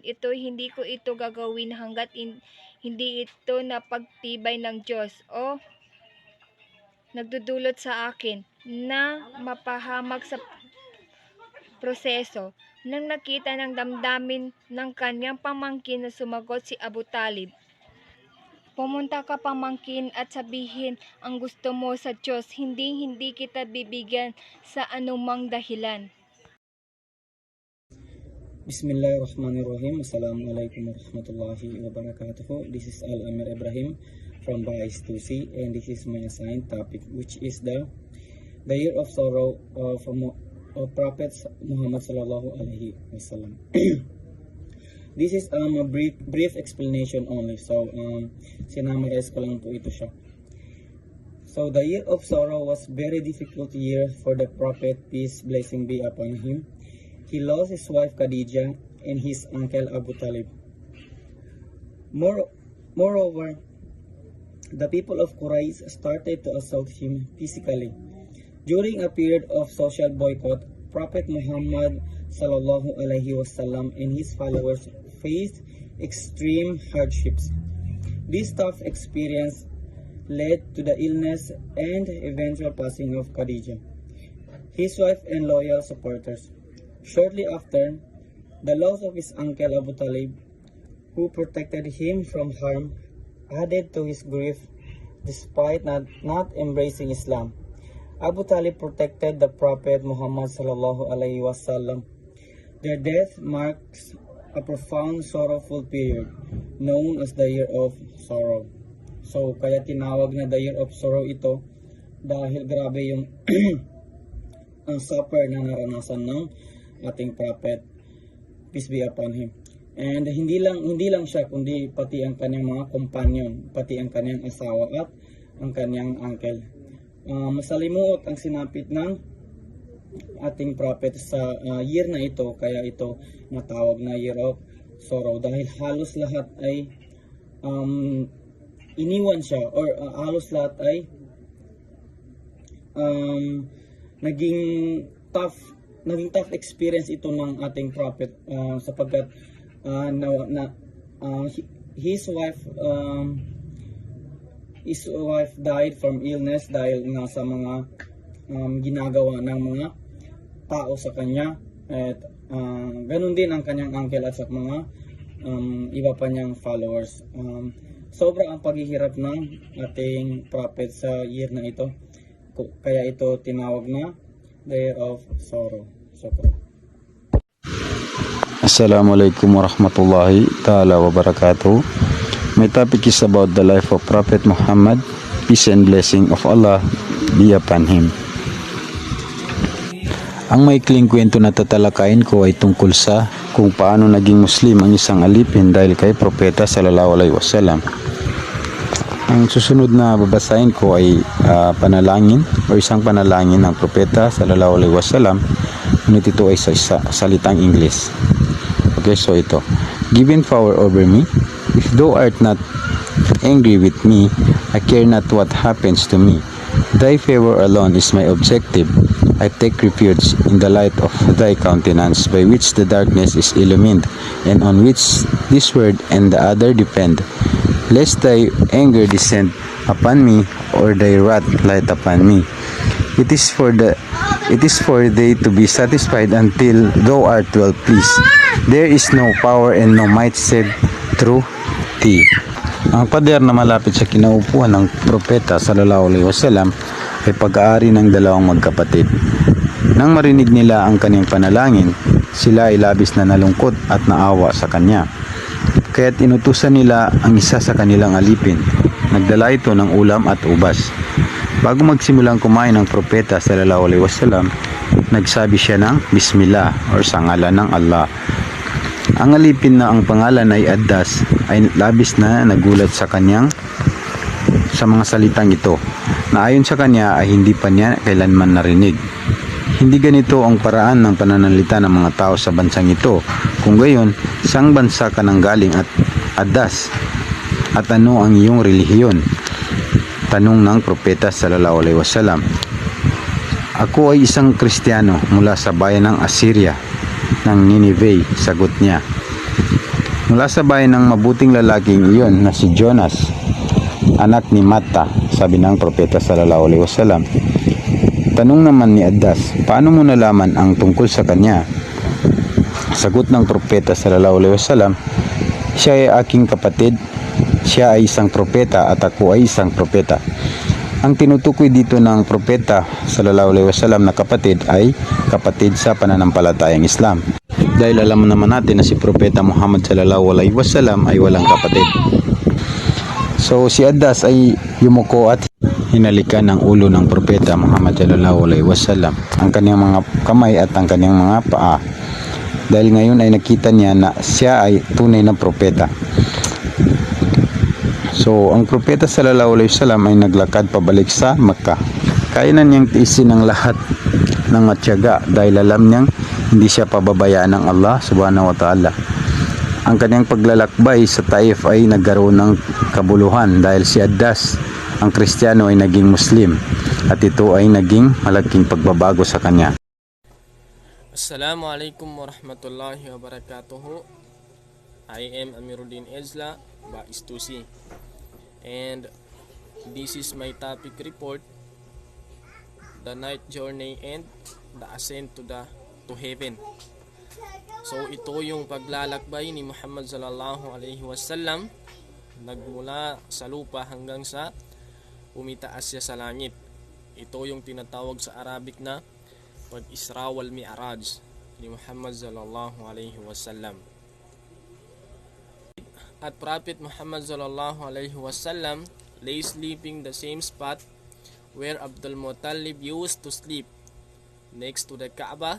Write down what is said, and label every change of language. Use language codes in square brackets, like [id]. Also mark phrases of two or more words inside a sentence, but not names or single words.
[tl] Hindi ko ito gagawin hanggat hindi ito napagtibay ng Diyos o nagdudulot sa akin na mapahamak sa proseso." Nang nakita ng damdamin ng kanyang pamangkin na sumagot si Abu Talib, "Pumunta ka pamangkin at sabihin ang gusto mo sa Diyos, hindi kita bibigyan sa anumang dahilan." [ar] بسم الله الرحمن الرحيم. السلام عليكم ورحمة الله وبركاته. [en] This is Al-Amir Ibrahim from Bais Tusi, and this is my assigned topic, which is the year of sorrow of Prophet Muhammad [ar] صلى الله عليه وسلم. [en] This is a brief explanation only. So, [tl] sinamarize ko lang po ito siya. [en] So, the year of sorrow was very difficult year for the Prophet, peace, blessing be upon him. He lost his wife Khadijah and his uncle Abu Talib. Moreover, the people of Quraysh started to assault him physically. During a period of social boycott, Prophet Muhammad [ar] صلى الله عليه وسلم [en] and his followers faced extreme hardships. This tough experience led to the illness and eventual passing of Khadijah, his wife and loyal supporters. Shortly after, the loss of his uncle Abu Talib, who protected him from harm, added to his grief despite not embracing Islam. Abu Talib protected the Prophet Muhammad [ar] صلى الله عليه وسلم. [en] Their death marks a profound sorrowful period known as the Year of Sorrow. So, [tl] kaya tinawag na [en] the Year of Sorrow [tl] ito dahil grabe yung ang suffer na naranasan ng ating [en] Prophet, peace be upon him. [tl] And hindi lang siya, kundi pati ang kanyang mga companion, pati ang kanyang asawa at ang kanyang uncle. Masalimuot ang sinapit ng ating Prophet sa year na ito, kaya ito natawag na [en] Year of Sorrow [tl] dahil halos lahat ay iniwan siya, or halos lahat ay naging [en] tough experience [tl] ito ng ating Prophet, sapagkat [en] his wife died from illness [tl] dahil nga sa mga ginagawa ng mga tao sa kanya, at ganun din ang kanyang uncle at sa mga iba pa niyang followers. Sobra ang paghihirap ng ating Prophet sa year na ito, kaya ito tinawag na [en] the Year of Sorrow. [ar] السلام عليكم ورحمة الله تعالى وبركاته. [en] My topic is about the life of Prophet Muhammad, peace and blessing of Allah be upon him. [tl] Ang maikling kwento na tatalakayin ko ay tungkol sa kung paano naging Muslim ang isang alipin dahil kay Propeta [ar] صلى الله عليه وسلم. [tl] Ang susunod na babasahin ko ay panalangin o isang panalangin ng Propeta [ar] صلى الله عليه وسلم, [tl] ngunit ito ay sa salitang English. Okay, so ito. [en] Given power over me, if thou art not angry with me, I care not what happens to me. Thy favor alone is my objective. I take refuge in the light of thy countenance, by which the darkness is illumined, and on which this word and the other depend. Lest thy anger descend upon me, or thy wrath light upon me. It is for thee to be satisfied until thou art well pleased. There is no power and no might save through thee. [tl] Ang pader na malapit sa kinaupuan ng propeta [ar] صلى الله عليه وسلم [tl] ay pag-aari ng dalawang magkapatid. Nang marinig nila ang kanyang panalangin, sila ay labis na nalungkot at naawa sa kanya. Kaya't inutusan nila ang isa sa kanilang alipin. Nagdala ito ng ulam at ubas. Bago magsimulang kumain ng propeta [ar] صلى الله عليه وسلم, [tl] nagsabi siya ng Bismillah or sa ngalan ng Allah. Ang alipin na ang pangalan ay Addas ay labis na nagulat sa mga salitang ito, na ayon sa kanya ay hindi pa niya kailanman narinig. Hindi ganito ang paraan ng pananalita ng mga tao sa bansang ito. Kung gayon, saang bansa ka nang galing at Addas? At ano ang iyong relihiyon? Tanong ng propeta [ar] صلى الله عليه وسلم. [tl] Ako ay isang Kristiyano mula sa bayan ng Assyria ng Nineveh, sagot niya. Mula sa bayan ng mabuting lalaking iyon na si Jonas, anak ni Matta, sabi ng propeta [ar] صلى الله عليه وسلم. [tl] Tanong naman ni Addas, paano mo nalaman ang tungkol sa kanya? Sagot ng propeta [ar] صلى الله عليه وسلم, [tl] siya ay aking kapatid. Siya ay isang propeta at ako ay isang propeta. Ang tinutukoy dito ng propeta [ar] صلى الله عليه وسلم [tl] na kapatid ay kapatid sa pananampalatayang Islam. Dahil alam naman natin na si propeta Muhammad [ar] صلى الله عليه وسلم [tl] ay walang kapatid. So si Addas ay yumuko at hinalikan ng ulo ng propeta Muhammad [ar] صلى الله عليه وسلم, [tl] ang kanyang mga kamay at ang kanyang mga paa. Dahil ngayon ay nakita niya na siya ay tunay na propeta. So, ang propeta [ar] صلى الله عليه وسلم [tl] ay naglakad pabalik sa Makkah. Kaya na niyang tiisin ang lahat ng matyaga dahil alam niyang hindi siya pababayaan ng Allah [ar] سبحانه وتعالى. [tl] Ang kanyang paglalakbay sa Taif ay nagkaroon ng kabuluhan dahil si Addas, ang Kristiyano, ay naging Muslim at ito ay naging malaking pagbabago sa kanya. [ar] السلام عليكم ورحمة الله وبركاته. [en] I am Amiruddin Ezla, Bais 2C. And this is my topic report, the night journey and the ascent to heaven. [tl] So ito yung paglalakbay ni Muhammad [ar] صلى الله عليه وسلم, [tl] nagmula sa lupa hanggang sa umitaas siya sa langit. Ito yung tinatawag sa Arabic na pag-Isra wal Mi'raj ni Muhammad [ar] صلى الله عليه وسلم. [en] At Prophet Muhammad [ar] صلى الله عليه وسلم [en] lay sleeping the same spot where Abdul Muttalib used to sleep, next to the Kaaba.